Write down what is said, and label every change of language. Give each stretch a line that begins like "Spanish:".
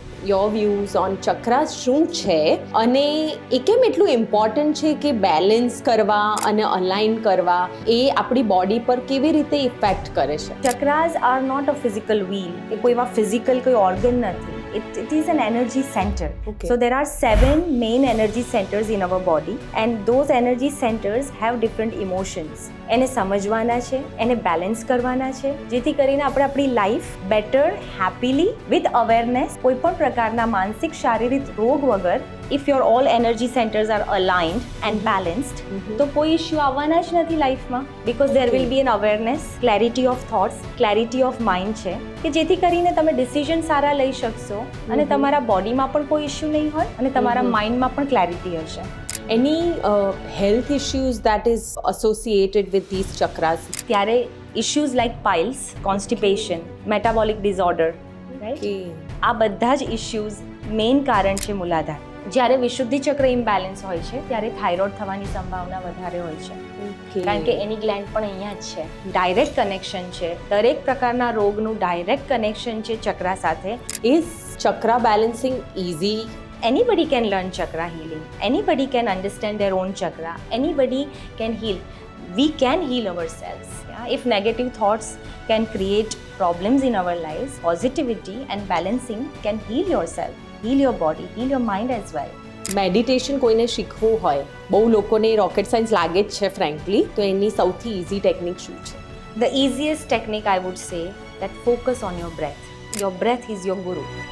English: your views on
Gujarati: ચક્રાસ શું છે અને એ કેમ એટલું ઇમ્પોર્ટન્ટ છે કે બેલેન્સ કરવા અને અલાઇન કરવા એ આપણી બોડી પર કેવી રીતે ઇફેક્ટ કરે છે?
English: chakras are not a physical wheel,
Gujarati: એ કોઈ એવા ફિઝિકલ કોઈ ઓર્ગન નથી.
English: It is an energy center. Okay. So there are 7 main energy centers in our body, and those energy centers have different emotions.
Gujarati: એને સમજવાના છે, એને બેલેન્સ કરવાના છે, જેથી કરીને આપણે આપણી life better, happily, with awareness, કોઈ પણ પ્રકારના માનસિક શારીરિક રોગ વગર,
English: if your all energy centres are aligned and balanced,
Gujarati: તો કોઈ ઇશ્યુ આવવાના જ નથી લાઈફમાં,
English: because there will be an awareness, clarity of thoughts, clarity of mind
Gujarati: છે, કે જેથી કરીને તમે ડિસિઝન સારા લઈ શકશો અને તમારા બોડીમાં પણ કોઈ ઇશ્યુ નહીં હોય અને તમારા માઇન્ડમાં પણ ક્લેરિટી હશે.
English: Any health issues that is associated with these chakras?
Gujarati: ત્યારે issues like piles, constipation, metabolic disorder, right, આ બધા જ ઇશ્યુઝ મેઇન કારણ છે મૂલાધાર. જ્યારે વિશુદ્ધિ ચક્ર ઇમ્બેલેન્સ હોય છે ત્યારે થાઇરોઇડ થવાની સંભાવના વધારે હોય છે, કારણ કે એની ગ્લેન્ડ પણ અહીંયા જ છે. ડાયરેક્ટ કનેક્શન છે, દરેક પ્રકારના રોગનું ડાયરેક્ટ કનેક્શન છે ચક્રા સાથે.
English: Is chakra balancing easy? Anybody can learn chakra healing. Anybody can understand their own chakra. Anybody can heal. We can heal ourselves. Yeah? If negative thoughts can create problems in our lives, positivity and balancing can heal yourself, heal your body, heal your mind as well.
Gujarati: Meditation કોઈને શીખવું હોય, બહુ લોકોને rocket science લાગે જ છે frankly, તો એની સૌથી ઇઝી ટેકનિક શું છે?
English: The easiest technique I would say that focus on your breath. Your breath is your guru.